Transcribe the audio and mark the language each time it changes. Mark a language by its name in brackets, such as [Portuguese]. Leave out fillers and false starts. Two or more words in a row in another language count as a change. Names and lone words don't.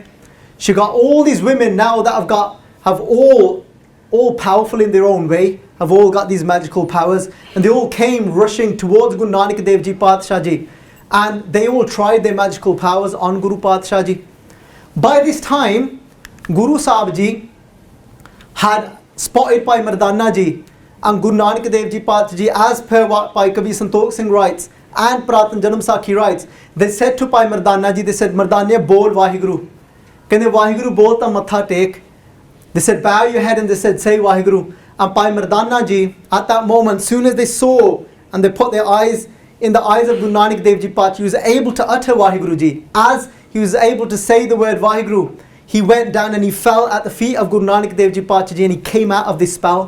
[English] She got all these women now that have all powerful in their own way, have all got these magical powers, and they all came rushing towards Guru Nanak Dev Ji Padshah Ji, and they all tried their magical powers on Guru Padshah Ji. By this time, Guru Sahib Ji had spotted Bhai Mardana Ji and Guru Nanak Dev Ji Padshah Ji, as per what Bhai Kavi Santokh Singh writes and Puratan Janam Sakhi writes. They said to Bhai Mardana Ji, they said, [Punjabi] ਮਰਦਾਨੇ ਬੋਲ ਵਾਹਿਗੁਰੂ. ਕਹਿੰਦੇ ਵਾਹਿਗੁਰੂ ਬੋਲ ਤਾਂ ਮੱਥਾ ਟੇਕ. [English] They said, bow your head, and they said, say Vaheguru. And Bhai Mardana Ji, at that moment, soon as they saw and they put their eyes in the eyes of Guru Nanak Dev Ji Padshah, he was able to utter Vaheguru Ji. As he was able to say the word Vaheguru, he went down and he fell at the feet of Guru Nanak Dev Ji Padshah Ji, and he came out of this spell.